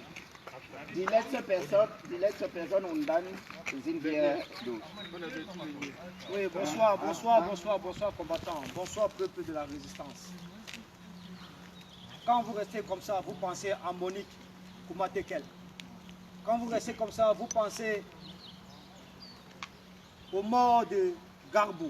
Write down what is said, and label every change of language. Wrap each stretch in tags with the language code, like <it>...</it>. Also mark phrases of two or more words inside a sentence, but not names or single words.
<de>Die letzte Person und dann sind wir durch.</de> <fr>Oui, bonsoir, bonsoir, bonsoir, bonsoir combattants, bonsoir peuple de la résistance. Quand vous restez comme ça, vous pensez à Monique Koumatekel. Quand vous restez comme ça, vous pensez aux morts de Garbou.</fr>